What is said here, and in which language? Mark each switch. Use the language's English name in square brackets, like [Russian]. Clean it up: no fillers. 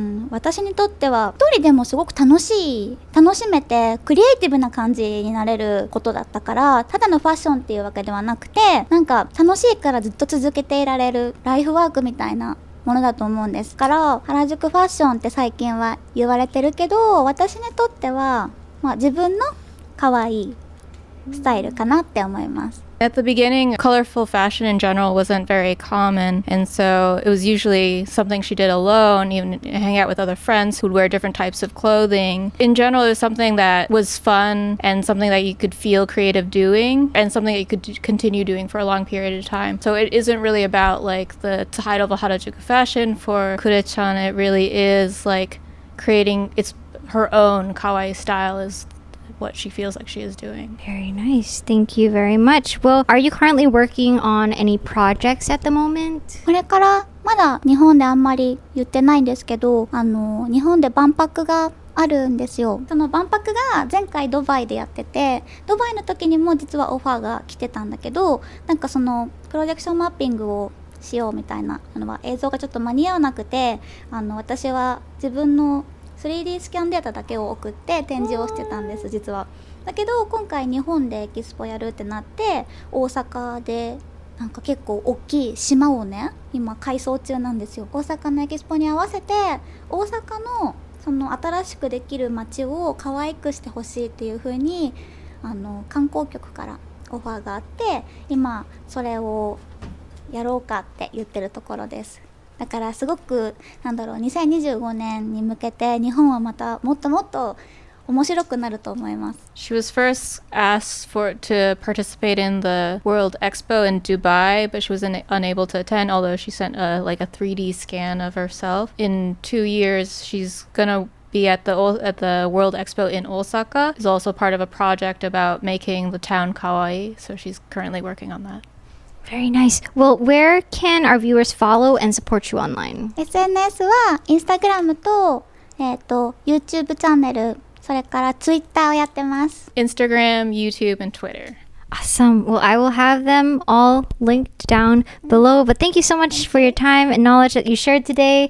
[Japanese] 私にとっては一人でもすごく楽しめてクリエイティブな感じになれることだったから、ただのファッションっていうわけではなくて、楽しいからずっと続けていられるライフワークみたいなものだと思うんですから、原宿ファッションって最近は言われてるけど、私にとっては自分の可愛いスタイルかなって思います。 [English] At the beginning, colorful fashion in general wasn't very common, and so it was usually something she did alone, even hang out with other friends who'd wear different types of clothing. In general, it was something that was fun and something that you could feel creative doing, and something that you could continue doing for a long period of time. So it isn't really about like the title of Harajuku fashion for kurechan. It really is like creating her own kawaii style is what she feels like she is doing. Very nice. Thank you very much. Well, are you currently working on any projects at the moment? [Japanese] これからまだ日本であんまり言ってないんですけど、日本で万博があるんですよ。その万博が前回ドバイでやってて、ドバイの時にも実はオファーが来てたんだけど、そのプロジェクションマッピングをしようみたいなのは映像がちょっと間に合わなくて、私は自分の3D スキャンデータだけを送って展示をしてたんです、実は。だけど今回日本でエキスポやるってなって、大阪で結構大きい島をね今改装中なんですよ。大阪のエキスポに合わせて大阪のその新しくできる街を可愛くしてほしいっていう風に観光局からオファーがあって、今それをやろうかって言ってるところです。だからすごく2025年に向けて日本はまたもっともっと面白くなると思います。 [English] She was first asked to participate in the World Expo in Dubai, but she was unable to attend, although she sent a 3D scan of herself. In 2 years, she's gonna be at the World Expo in Osaka. Is also part of a project about making the town kawaii, so she's currently working on that. Very nice. Well, where can our viewers follow and support you online? [Japanese] SNS は Instagram と、YouTube チャンネル、それから Twitter をやってます。 [English] Instagram, YouTube, and Twitter. Awesome. Well, I will have them all linked down below. But thank you so much for your time and knowledge that you shared today.